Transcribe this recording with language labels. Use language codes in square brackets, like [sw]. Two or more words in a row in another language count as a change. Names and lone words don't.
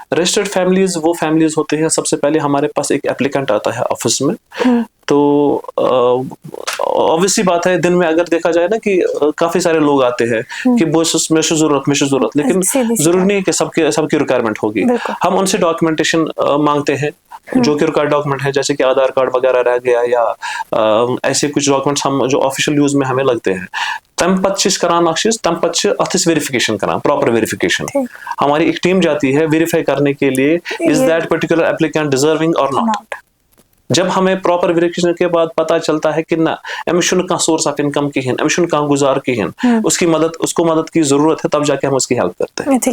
[en] registered families [hi] वो फैमिलीज होते हैं, सबसे पहले हमारे पास एक एप्लीकेंट आता है ऑफिस में, तो ऑब्वियसली बात है, दिन में अगर देखा जाए ना कि काफी सारे लोग आते हैं कि बॉस में जरूरत, लेकिन जरूरी नहीं है कि सबकी रिक्वायरमेंट होगी। हम उनसे डॉक्यूमेंटेशन मांगते हैं, जो कि [en] required document [hi] है, जैसे कि आधार कार्ड वगैरह रह गया या ऐसे कुछ डॉक्यूमेंट्स हम जो [en] official use [hi] में हमें लगते हैं, [ks] तम पच्चीस करान अक्षिस तम पच्च अथिस वेरिफिकेशन करान, [en] proper verification. [hi] हमारी एक टीम जाती है वेरीफाई करने के लिए, [en] is that particular applicant deserving or not. [hi] जब हमें [en] proper verification [hi] के बाद पता चलता है कि ना एमिशन का [en] source of income [hi] की एमिशन का गुजार की उसको मदद की जरूरत है, तब जाके हम उसकी हेल्प करते हैं।